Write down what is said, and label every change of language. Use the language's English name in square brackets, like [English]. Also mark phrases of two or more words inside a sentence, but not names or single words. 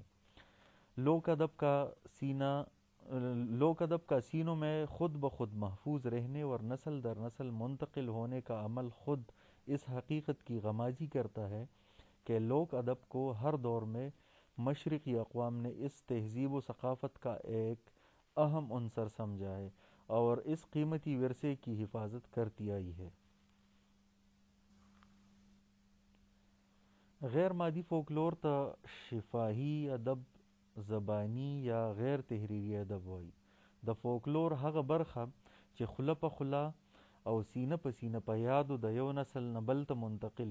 [Urdu] لوک ادب کا سینوں میں خود بخود محفوظ رہنے اور نسل در نسل منتقل ہونے کا عمل خود اس حقیقت کی غمازی کرتا ہے کہ لوک ادب کو ہر دور میں مشرقی اقوام نے اس تہذیب و ثقافت کا ایک اہم عنصر سمجھا ہے اور اس قیمتی ورثے کی حفاظت کرتی آئی ہے. [Pashto] غیر مادي فولکلور ته شفاهي ادب، زبانی یا غیر تحریري ادب وایي. د فولکلور هغه برخه چې خوله په خوله او سینه په سینه په یادو د یو نسل نه بل ته منتقل